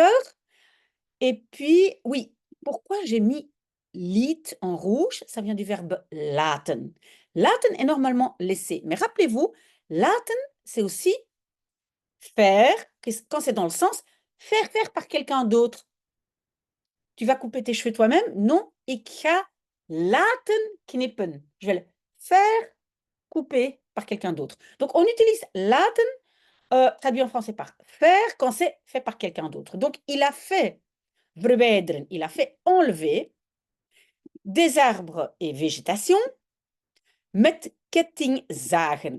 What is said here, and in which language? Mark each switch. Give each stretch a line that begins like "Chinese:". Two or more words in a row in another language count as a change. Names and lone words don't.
French: Et puis, oui, pourquoi j'ai mis liet en rouge? Ça vient du verbe laten. Laten est normalement laisser. Mais rappelez-vous, laten, c'est aussi faire, quand c'est dans le sens, faire par quelqu'un d'autre. Tu vas couper tes cheveux toi-même? Non,
Dutch: ik ga laten knippen.
French: Je vais le faire couper par quelqu'un d'autre. Donc, on utilise laten, traduit en français par faire, quand c'est fait par quelqu'un d'autre. Donc, il a fait verwijderen, il a fait enlever des arbres et végétation
Dutch: met kettingzagen.